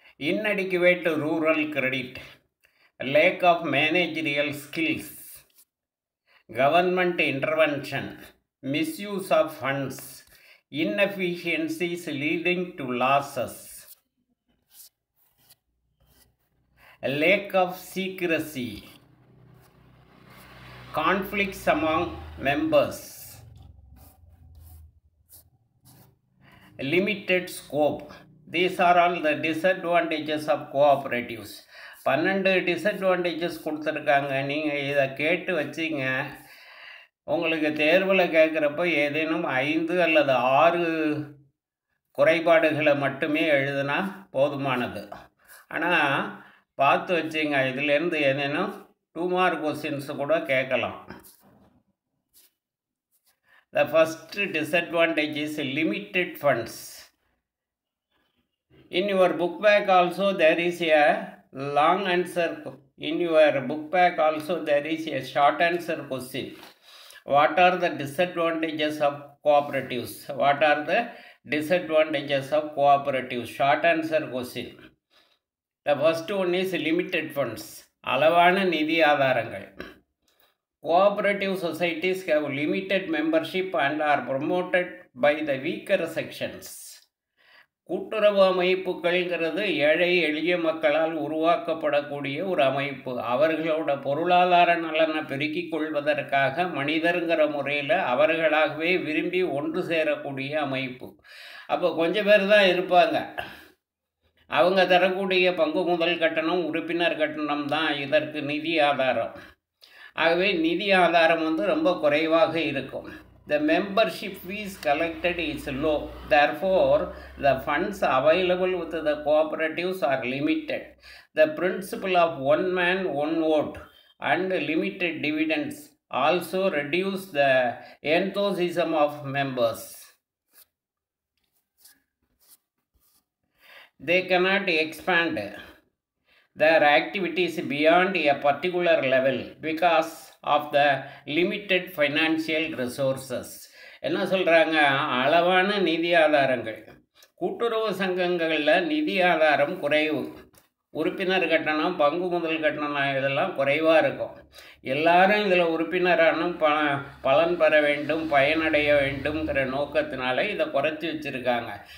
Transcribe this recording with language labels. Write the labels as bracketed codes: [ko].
[en] Inadequate rural credit, lack of managerial skills, government intervention, misuse of funds, inefficiencies leading to losses, lack of secrecy, conflicts among members, limited scope. These are all the disadvantages of cooperatives. [ta] 12 disadvantages கொடுத்துருக்காங்க. நீங்கள் இதை கேட்டு வச்சிங்க. உங்களுக்கு தேர்வில் கேட்குறப்போ ஏதேனும் 5 அல்லது 6 குறைபாடுகளை மட்டுமே எழுதுனா போதுமானது. ஆனால் பார்த்து வச்சிங்க, இதிலேருந்து ஏதேனும் 2 மார்க் கொஸ்டின்ஸ் கூட கேட்கலாம். [en] The first disadvantage is limited funds. In your book bag also there is a long answer. In your book bag also there is a short answer question. What are the disadvantages of cooperatives? What are the disadvantages of cooperatives? Short answer question. The first one is limited funds. [ta] அளவான நிதி ஆதாரங்கள். [en] Cooperative societies have limited membership and are promoted by the weaker sections. [ta] கூட்டுறவு அமைப்புகள்ங்கிறது ஏழை எளிய மக்களால் உருவாக்கப்படக்கூடிய ஒரு அமைப்பு. அவர்களோட பொருளாதார நலனை பெருக்கிக் கொள்வதற்காக மனிதருங்கிற முறையில் அவர்களாகவே விரும்பி ஒன்று சேரக்கூடிய அமைப்பு. அப்போ கொஞ்சம் பேர் தான் இருப்பாங்க. அவங்க தரக்கூடிய பங்கு முதல் கட்டணம், உறுப்பினர் கட்டணம் தான் இதற்கு நிதி ஆதாரம். ஆகவே நிதி ஆதாரம் ரொம்ப குறைவாக இருக்கும். [en] The membership fees collected is low. Therefore, the funds available with the cooperatives are limited. The principle of one man, one vote and limited dividends also reduce the enthusiasm of members. They cannot expand their activities beyond a particular level because of the limited financial resources. [ta] என்ன சொல்கிறாங்க? அளவான நிதி ஆதாரங்கள். கூட்டுறவு சங்கங்களில் நிதி ஆதாரம் குறைவு. உறுப்பினர் கட்டணம், பங்கு முதல் கட்டணம் இதெல்லாம் குறைவாக இருக்கும். எல்லாரும் இதில் உறுப்பினரானும் பலன் பெற வேண்டும், பயனடைய வேண்டும்ங்கிற நோக்கத்தினால இதை குறைச்சி வச்சுருக்காங்க.